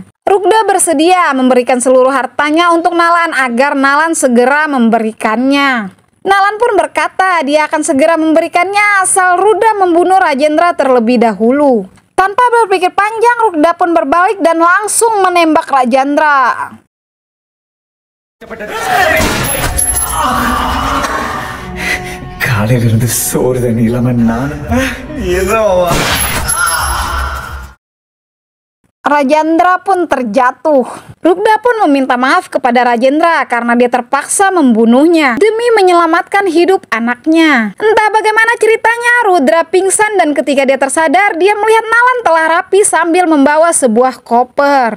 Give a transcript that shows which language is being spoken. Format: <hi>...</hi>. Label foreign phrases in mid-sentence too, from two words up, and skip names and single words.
<id>Rukda bersedia memberikan seluruh hartanya untuk Nalan agar Nalan segera memberikannya. Nalan pun berkata dia akan segera memberikannya asal Rudra membunuh Rajendra terlebih dahulu. Tanpa berpikir panjang, Rukda pun berbalik dan langsung menembak Rajendra.</id> <ta>காலையிலிருந்து சோறு தண்ணி இல்லாம நான் ஏதோ</ta> <id>Rajendra pun terjatuh. Rukda pun meminta maaf kepada Rajendra karena dia terpaksa membunuhnya demi menyelamatkan hidup anaknya. Entah bagaimana ceritanya, Rudra pingsan dan ketika dia tersadar, dia melihat Nalan telah rapi sambil membawa sebuah koper.</id>